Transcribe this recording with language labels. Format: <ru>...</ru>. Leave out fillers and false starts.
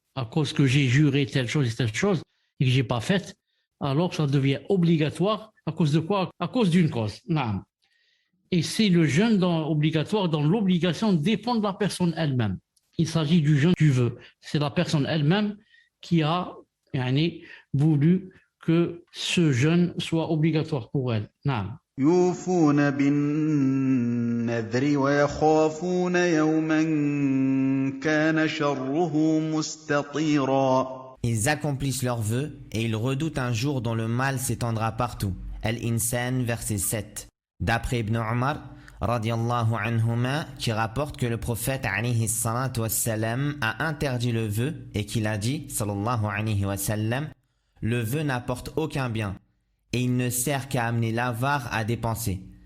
<fr>À cause que j'ai juré telle chose et que j'ai pas faite, alors ça devient obligatoire. À cause de quoi? À cause d'une cause. Non. Et c'est le jeûne obligatoire dont l'obligation dépend de la personne elle-même. Il s'agit du jeûne du vœu. C'est la personne elle-même qui a voulu que ce jeûne soit obligatoire pour elle. Non.</fr> <ar>يوفون بالنذر ويخافون يوما كان شره مستطيرا.</ar> <fr>Ils accomplissent leurs vœux et ils redoutent un jour dont le mal s'étendra partout. Al-Insan, verset 7. D'après Ibn Umar, radiyallahu anhuma, qui rapporte que le prophète alayhi salatu wassalam a interdit le vœu et qu'il a dit, sallallahu alayhi wa sallam, le vœu n'apporte aucun bien et il ne sert qu'à amener l'avare à dépenser.</fr>